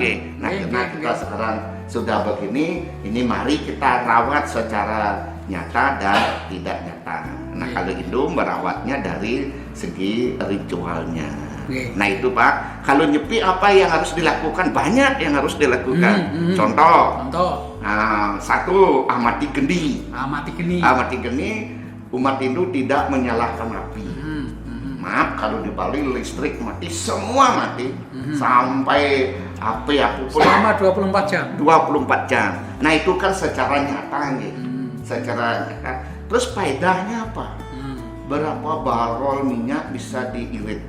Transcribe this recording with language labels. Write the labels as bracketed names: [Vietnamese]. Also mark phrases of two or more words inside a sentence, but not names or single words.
[Indonesian] Nah, karena kita sekarang sudah begini, ini mari kita rawat secara nyata dan tidak nyata. Nah, kalau Hindu merawatnya dari segi ritualnya. Nah, itu Pak, kalau Nyepi apa yang harus dilakukan? Banyak yang harus dilakukan. Contoh. Satu, amati geni. Amati geni, umat Hindu tidak menyalakan api. Maaf, kalau di Bali listrik mati, semua mati. Sampai api apapun selama 24 jam. 24 jam. Nah, itu kan secara nyata nih. Secara nyata. Terus faedahnya apa? Berapa barol minyak bisa diirit?